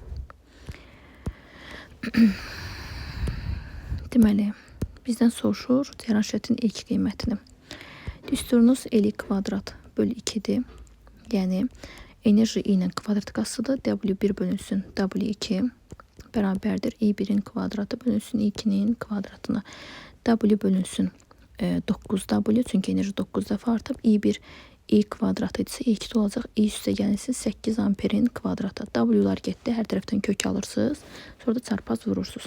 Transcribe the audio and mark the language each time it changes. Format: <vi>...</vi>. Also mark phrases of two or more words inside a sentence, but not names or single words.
<az>Deməli, bizdən soruşur cəryan şiddətinin ilk qiymətini. Düsturunuz eli kvadrat bölü 2-dir. Yəni, enerji i-nin kvadrat qatsıdır. W1 bölünsün W2 bərabərdir. i1-in kvadratı bölünsün i2-nin kvadratına. W bölünsün 9W, çünki enerji 9 dəfə artıb. i1 i kvadratı idisə, i2 olacaq. i üstə gəlirsiz 8 amperin kvadratı. W-lar getdi, hər tərəfdən kök alırsınız. Sonra da çarpaz vurursunuz.</az>